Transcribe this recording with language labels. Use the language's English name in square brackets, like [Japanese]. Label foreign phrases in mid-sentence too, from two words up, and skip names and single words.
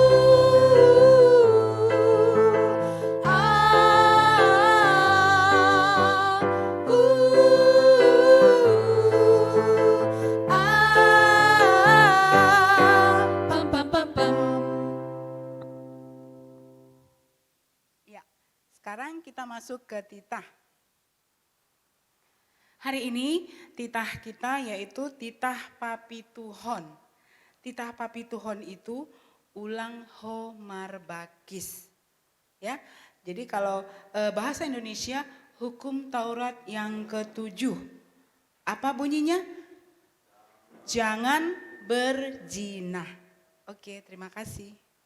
[Indonesian] Pam pam pam pam. Ya, sekarang kita masuk ke titah. Hari ini titah kita yaitu [Batak Toba] titah papituhon. Titah papituhon itu ulang homarbakis. [Indonesian] Ya, jadi kalau bahasa Indonesia hukum Taurat yang ke-7. Apa bunyinya? Jangan berzina. Oke, terima kasih.